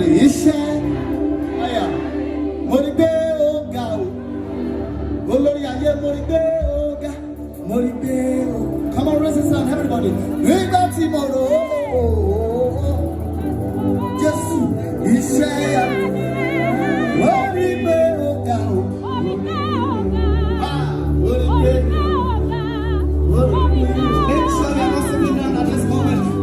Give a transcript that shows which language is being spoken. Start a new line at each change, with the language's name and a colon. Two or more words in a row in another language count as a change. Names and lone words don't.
Yoruba: Ishe. Aya. Moribe oga. Olori aye moribe oga. Moribe oga.
English: Come on, raise it sound everybody.
Yoruba: Nígbà tí mo rò ó. Jésù. Ishe ya. Moribe oga. Ah, moribe. Moribe.
English: Make sure you're not sitting down at this moment.